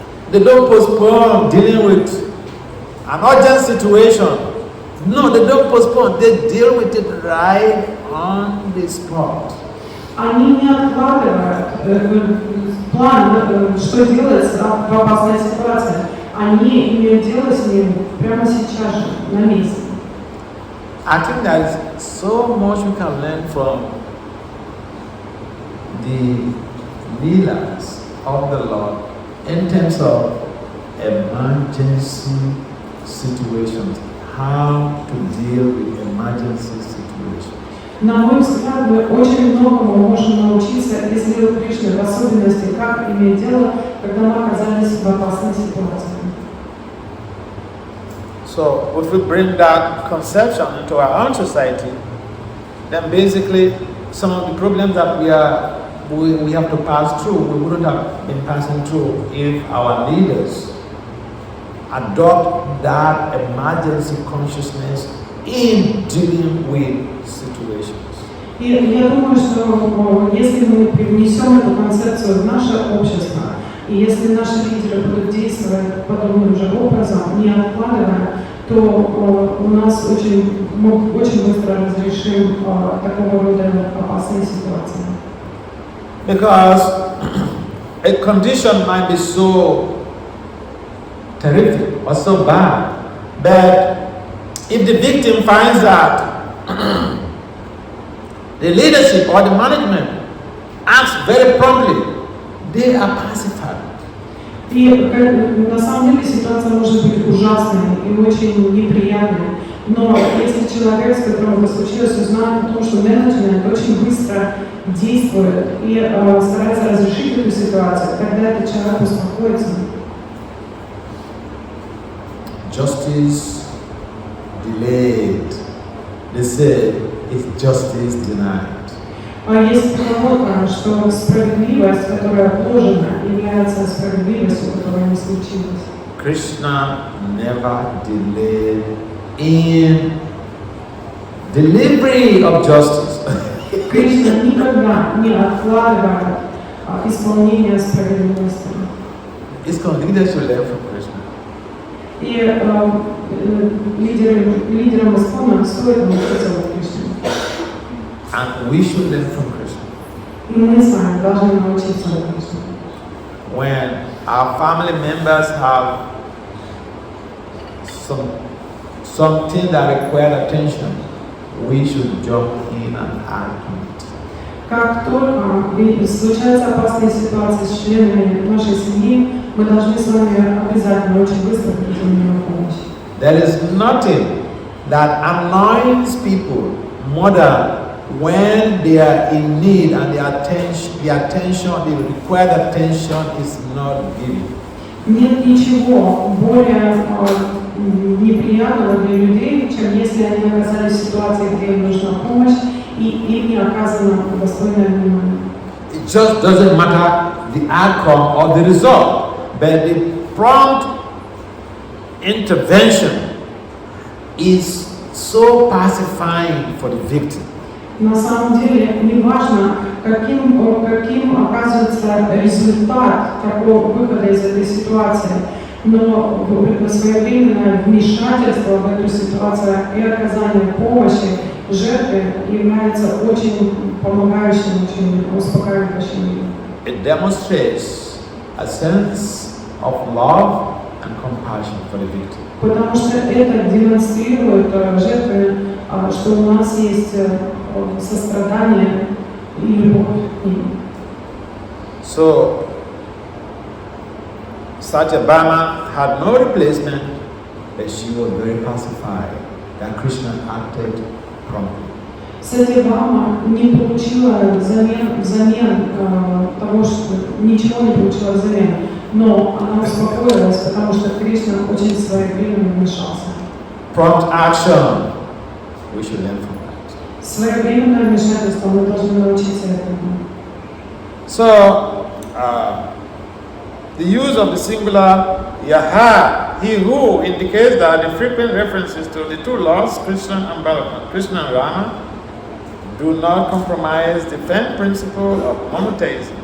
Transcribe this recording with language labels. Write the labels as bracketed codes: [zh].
[en] They don't postpone dealing with an urgent situation. No, they don't postpone. They deal with it right on the spot. [ru] Они не откладывают план, что делать в опасной ситуации. Они имеют дело с ним прямо сейчас же, на месте. [en] I think there is so much we can learn from the leelas of the Lord in terms of emergency situations, how to deal with emergency situations. [ru] На мой взгляд, мы очень многому можем научиться из Лилы Кришны, в особенности, как иметь дело, когда мы оказались в опасной ситуации. [en] So, if we bring that conception into our own society, then basically some of the problems that we have to pass through, we wouldn't have been passing through if our leaders adopt that emergency consciousness in dealing with situations. [ru] И я думаю, что если мы привнесем эту концепцию в наше общество, И если наши лидеры будут действовать подобным же образом, не откладывая, то у нас очень быстро разрешим такого рода опасные ситуации. [en] Because a condition might be so terrific or so bad that if the victim finds out the leadership or the management acts very promptly, they are pacified. [ru] И на самом деле ситуация может быть ужасной и очень неприятной. Но если человек, с которым это случилось, узнает о том, что менеджмент очень быстро действует и старается разрешить эту ситуацию, тогда этот человек успокоится. [en] Justice delayed. They say it's justice denied. [ru] А есть поговорка, что справедливость, которая положена, является справедливостью, которая не случилась. [en] Krishna never delayed in delivery of justice. [ru] Кришна никогда не откладывает исполнение справедливости. [en] Leaders should learn from Krishna. [ru] И лидерам Искона стоит научиться от Кришны. [en] And we should learn from Krishna. [ru] И мы с вами должны научиться от Кришны. [en] When our family members have something that requires attention, we should jump in and act on it. [ru] Как только случаются опасные ситуации с членами нашей семьи, мы должны с вами обязательно очень быстро прийти на помощь. [en] There is nothing that annoys people more than when they are in need and the required attention is not given. [ru] Нет ничего более неприятного для людей, чем если они оказались в ситуации, где им нужна помощь, и им не оказано достойное внимание. [en] It just doesn't matter the outcome or the result, but the prompt intervention is so pacifying for the victim. [ru] На самом деле не важно, каким оказывается результат такого выхода из этой ситуации, но своевременное вмешательство в эту ситуацию и оказание помощи жертве является очень помогающим, очень успокаивающим. [en] It demonstrates a sense of love and compassion for the victim. [ru] Потому что это демонстрирует жертве, что у нас есть сострадание и любовь к ним. [en] So, Satyabhama had no replacement, but she was very pacified that Krishna acted promptly. [ru] Сатьябхама не получила взамен того, что ничего не получила взамен, но она успокоилась, потому что Кришна очень своевременно вмешался. [en] Prompt action, we should learn from that. [ru] Своевременное вмешательство мы должны научиться этому. [en] So, the use of the singular yaha, he who, indicates that the frequent references to the two lords, Krishna and Balaram, Krishna and Rama, do not compromise the firm principle of monotheism.